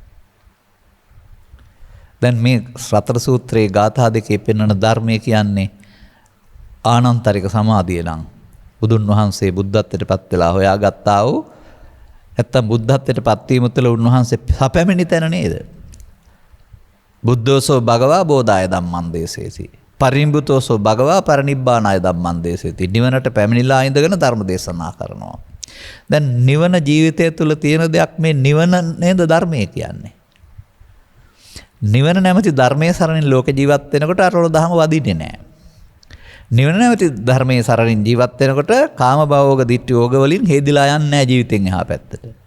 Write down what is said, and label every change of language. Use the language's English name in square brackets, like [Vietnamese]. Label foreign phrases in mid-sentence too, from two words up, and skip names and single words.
[Sinhala] දැන් මේ සතර සූත්‍රයේ ගාථා දෙකේ පෙන්වන ධර්මය කියන්නේ ආනන්තරික සමාධිය නම් බුදුන් වහන්සේ බුද්ධත්වයට පත් වෙලා හොයාගත්තා වූ නැත්තම් බුද්ධත්වයට පත් වීම තුළ උන්වහන්සේ සපැමිණි තැන නේද? [Pali] බුද්ධෝසෝ භගවා බෝධාය ධම්මං දේශේති. පරිනිබ්බුතෝසෝ භගවා පරිනිබ්බානාය ධම්මං දේශේති. [Sinhala] නිවනට පැමිණිලා ඉඳගෙන ධර්ම දේශනා කරනවා. දැන් නිවන ජීවිතය තුළ තියෙන දෙයක් මේ නිවන නේද ධර්මය කියන්නේ. නිවන නැමැති ධර්මයේ සරණින් ලෝක ජීවත් වෙනකොට අරවල දහම වදින්නේ නැහැ. නිවන නැමැති ධර්මයේ සරණින් ජීවත් වෙනකොට කාම භවෝග දිට්ඨි යෝග වලින් හේදිලා යන්නේ නැහැ ජීවිතෙන් එහා පැත්තට.